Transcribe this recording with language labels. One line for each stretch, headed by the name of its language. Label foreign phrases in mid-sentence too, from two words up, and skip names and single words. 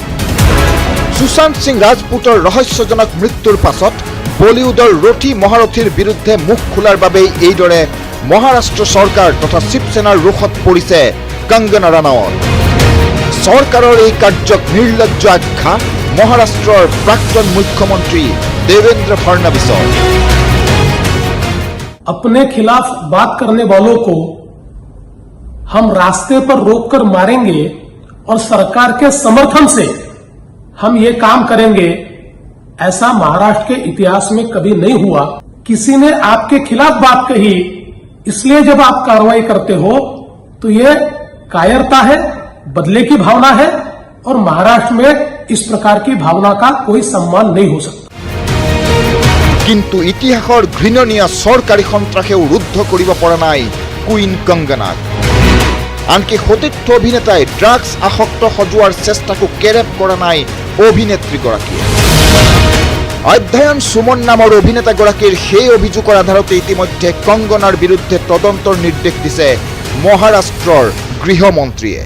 Assamese: সুশান্ত সিং ৰাজপুতৰ ৰহস্যজনক মৃত্যুৰ পাছত বলিউডৰ ৰথী মহাৰথীৰ বিৰুদ্ধে মুখ খোলাৰ বাবেই এইদৰে মহাৰাষ্ট্ৰ চৰকাৰ তথা শিৱসেনাৰ ৰোষত পৰিছে কংগনা ৰাণাৱত। চৰকাৰৰ এই কাৰ্যক নিৰ্লজ্জ আখ্যা মহাৰাষ্ট্ৰৰ প্ৰাক্তন মুখ্যমন্ত্ৰী দেवेंद्र फडणवीसৰ।
Hindi: अपने खिलाफ बात करने वालों को हम रास्ते पर रोककर मारेंगे और सरकार के समर्थन से हम ये काम करेंगे, ऐसा महाराष्ट्र के इतिहास में कभी नहीं हुआ। किसी ने आपके खिलाफ बात कही, इसलिए जब आप कार्रवाई करते हो तो ये कायरता है, बदले की भावना है, और महाराष्ट्र में इस प्रकार की भावना का कोई सम्मान नहीं हो सकता।
Assamese: কিন্তু ইতিহাসৰ ঘৃণনীয় চৰকাৰী সন্ত্ৰাসেও ৰুদ্ধ কৰিব পৰা নাই কুইন কংগনাক। আনকি সতীৰ্থ অভিনেতাই ড্ৰাগছ আসক্ত সজোৱাৰ চেষ্টাকো কেৰেপ কৰা নাই অভিনেত্ৰীগৰাকীয়ে। অধ্যয়ন সুমন নামৰ অভিনেতাগৰাকীৰ সেই অভিযোগৰ আধাৰতে ইতিমধ্যে কংগনাৰ বিৰুদ্ধে তদন্তৰ নিৰ্দেশ দিছে মহাৰাষ্ট্ৰৰ গৃহমন্ত্ৰীয়ে।